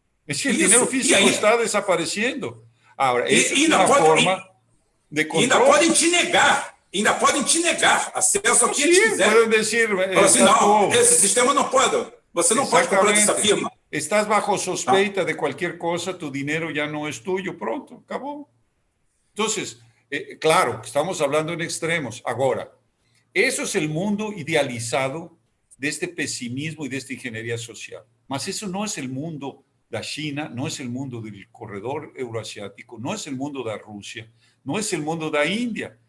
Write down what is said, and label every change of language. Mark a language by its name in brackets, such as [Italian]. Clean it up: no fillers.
[Spanish] Es decir, el dinero físico está desapareciendo. Ahora, es una forma de control. [Portuguese] Ainda podem te negar acesso ao que eles quiserem. [Spanish] Pueden decir, [Portuguese] assim, não, esse sistema não pode. Você não pode comprar dessa firma. [Spanish] Estás bajo sospecha de cualquier cosa, tu dinero ya no es tuyo, pronto, acabó. Entonces, claro, estamos hablando en extremos. Ahora, eso es el mundo idealizado de este pesimismo y de esta ingeniería social. Mas eso no es el mundo de China, no es el mundo del corredor euroasiático, no es el mundo de Rusia, no es el mundo de India.